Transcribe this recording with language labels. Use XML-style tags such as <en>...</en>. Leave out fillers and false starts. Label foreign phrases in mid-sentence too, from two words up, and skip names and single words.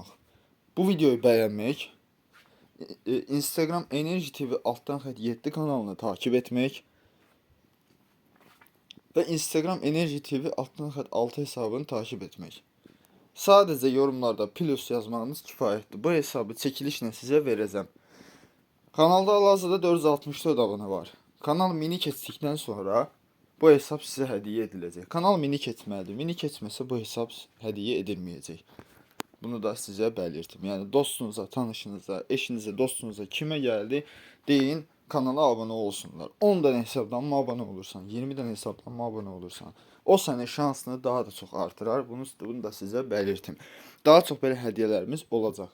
<tr>Bu videoyu beğenmek. Instagram Enerji TV alttan xətt 7 kanalını takip etmek ve Instagram Enerji TV alttan xətt 6 hesabını takip etmek. Sadece yorumlarda plus yazmanız kifayətdir.</tr> <az>Bu hesabı çəkilişlə sizə verəcəm. Kanalda hal-hazırda 464 abone var. Kanal mini keçdikdən sonra bu hesab sizə hədiyyə ediləcək. Kanal mini keçməlidir. Mini keçməsə bu hesab hədiyyə edilməyəcək.</az> <tr>Bunu da size belirtim. Yani dostunuza, tanışınıza, eşinize, dostunuza kime geldi deyin, kanala abone olsunlar. 10 tane hesaptan mı abone olursan, 20 tane hesaptan mı abone olursan, o senin şansını daha da çok artırar. Bunu da size belirtim. Daha çok böyle hediyelerimiz olacak.</tr>